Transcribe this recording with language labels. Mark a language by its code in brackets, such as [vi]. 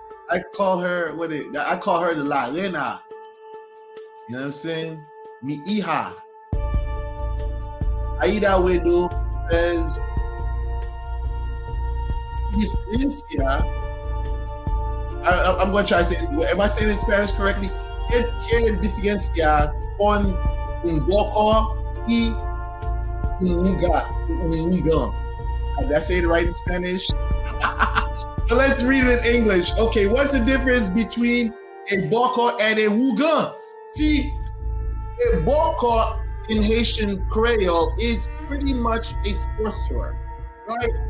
[en] I call her the La Reina. You know what I'm saying? [es] Mi hija. [en] Aida Wedo says diferencia. I'm going to try to say, am I saying it in Spanish correctly? [es] ¿Qué diferencia con un boko y un UGAN? [en] Did I say it right in Spanish? So let's read it in English. Okay, what's the difference between a boko and a UGAN? See, a boko in Haitian Creole is pretty much a sorcerer, right?